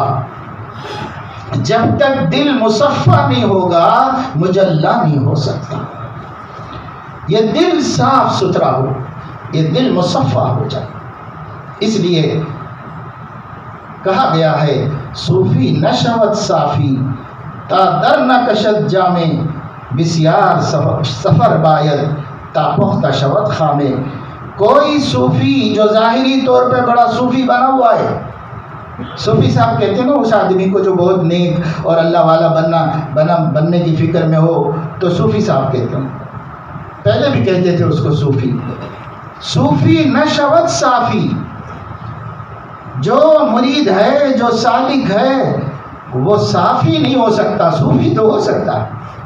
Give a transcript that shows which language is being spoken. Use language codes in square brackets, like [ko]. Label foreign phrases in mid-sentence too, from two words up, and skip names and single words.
[ur] جب تک دل مصفا نہیں ہوگا مجلا نہیں ہو سکتا۔ یہ دل صاف ستھرا ہو، یہ دل مصفا ہو جائے۔ اس لیے کہا گیا ہے [fa] صوفی نشوت صافی تا در نہ کشد جامے، بسیار سفر باید تا پختہ شود خامے۔ کوئی صوفی جو ظاہری طور پہ بڑا صوفی بنا ہوا ہے، صوفی صاحب کہتے ہیں نا اس آدمی کو جو بہت نیک اور اللہ والا بننے کی فکر میں ہو تو صوفی صاحب کہتے ہیں، پہلے بھی کہتے تھے اس کو صوفی۔ صوفی نشوت صافی، [ur] جو مرید ہے جو سالک ہے وہ صافی نہیں ہو سکتا، صوفی تو ہو سکتا ہے۔